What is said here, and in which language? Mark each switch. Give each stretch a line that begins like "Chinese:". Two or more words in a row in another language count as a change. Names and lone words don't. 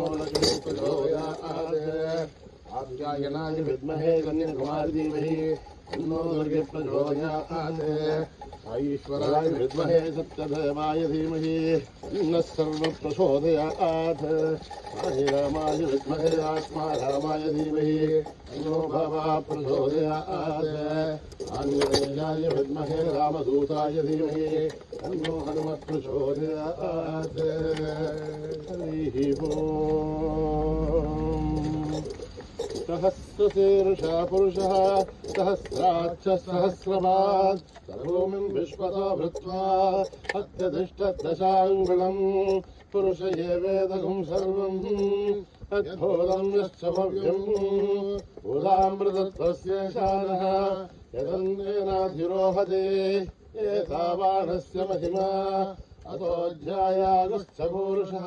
Sanskrit: లక్ష్మీ ప్రచోదయాత్ ఆప్యాయనాయ విద్మహే కన్యాకుమారి ధీమహి తన్నో దుర్గే ప్రచోదయాత్ ఈశ్వరాయ విద్మహే సత్యదేవాయ ధీమహి తన్నః సర్వం ప్రచోదయాత్ సాయిరామాయ విద్మహే ఆత్మారామాయ ధీమహి తన్నో భవః ప్రచోదయాత్ ఆంజనేయాయ విద్మహే రామదూతాయ ధీమహి తన్నో హనుమత్ ప్రచోదయాత్ హరి ఓం सहस्रशीर्षः पुरुषः सहस्राक्ष सहस्रपात् सर्वोमिं विश्वतो भृत्वा अत्यतिष्ठदशाङ्गुलम् पुरुष एवेदगुं सर्वम् तद्भूतं यश्च भव्यम् भूतामृतत्वस्य शानः यदन्येनाधिरोहते एतावानस्य महिमा अतोऽध्यायागश्च पुरुषः